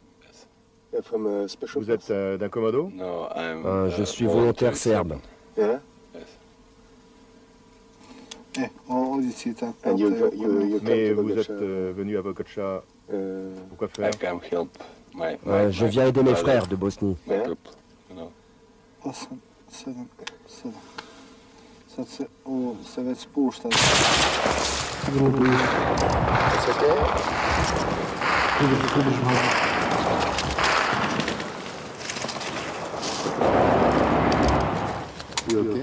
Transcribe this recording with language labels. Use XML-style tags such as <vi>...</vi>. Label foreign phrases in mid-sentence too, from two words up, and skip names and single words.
<fr>Vous êtes d'un commando? Je suis volontaire serbe. Mais vous êtes venu à Vokocha, pourquoi faire? Je viens aider mes frères de Bosnie.</fr> <sr>Sad se ovo se već spušta.</sr> <en>You okay?</en>